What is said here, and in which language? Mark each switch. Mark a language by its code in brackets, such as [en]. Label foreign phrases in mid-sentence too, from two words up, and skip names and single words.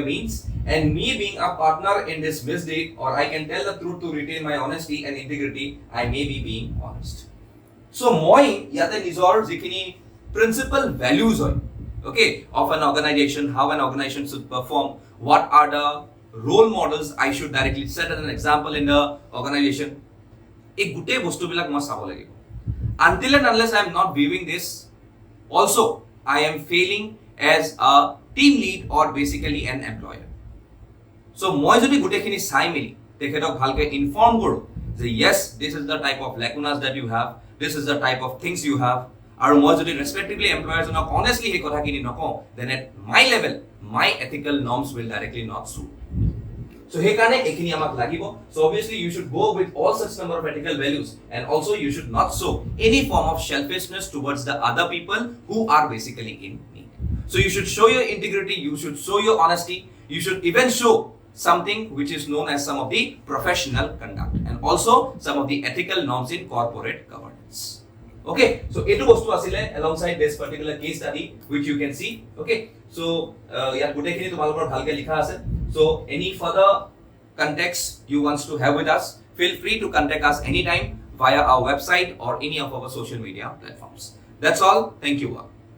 [en] means and me being a partner in this misdeed or I can tell the truth to retain my honesty and integrity I may be being honest so [as] মই যাতে নিজৰ যিকিনি [en] principal values hoy okay of an organization how an organization should perform what are the role models I should directly set as an example in the organization [as] এই গোটেই বস্তু বিলাক মা চাব লাগিব [en] until and unless I am not viewing this also I am failing as a team lead or basically an employer so [as] মই যদি গোটেই খিনি চাই মিলি তেখেতক ভালকৈ [en] inform [as] কৰো যে [en] yes this is the type of lacunas that you have this is the type of things you have [as] আৰু মই যদি [en] respectively employers onok honestly [as] সেই কথা খিনি নকও [en] then at my level my ethical norms will directly not suit so [as] সেই কাৰণে এইখিনি আমাক লাগিব [en] so obviously you should go with all such number of ethical values and also you should not show any form of selfishness towards the other people who are basically in need so you should show your integrity you should show your honesty you should even show something which is known as some of the professional conduct and also some of the ethical norms in corporate governance. Okay, so [as] এটা বস্তু আছিল [en] alongside this particular case study which you can see. Okay, so [as] ইয়াত গোটেই খিনি তোমালোকৰ ভালকৈ লিখা আছে. [en] So any further context you wants to have with us, feel free to contact us anytime via our website or any of our social media platforms. That's all. Thank you all.